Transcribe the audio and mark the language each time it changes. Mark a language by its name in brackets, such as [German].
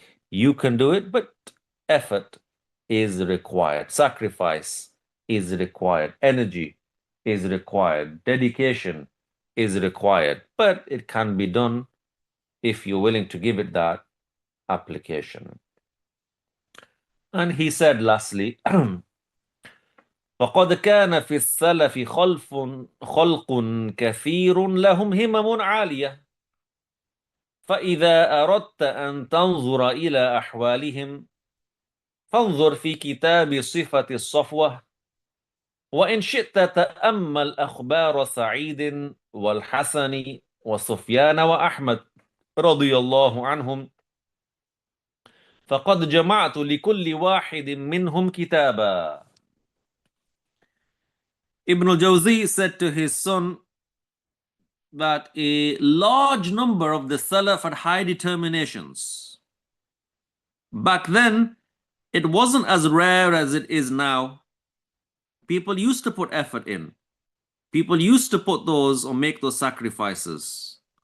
[English] You can do it, but effort is required. Sacrifice is required. Energy is required. Dedication is required. But it can be done if you're willing to give it that application. And he said lastly, [Arabic] فقد كان في السلف خلق كثير لهم همم عالية، فإذا أردت أن تنظر إلى أحوالهم فانظر في كتاب صفة الصفوة وإن شئت تأمل أخبار سعيد والحسن وسفيان وأحمد رضي الله عنهم فقد جمعت لكل واحد منهم كتابا. [English] Ibnul Jawziyy said to his son that a large number of the Salaf had high determinations. Back then, it wasn't as rare as it is now. People used to put effort in. People used to put those or make those sacrifices.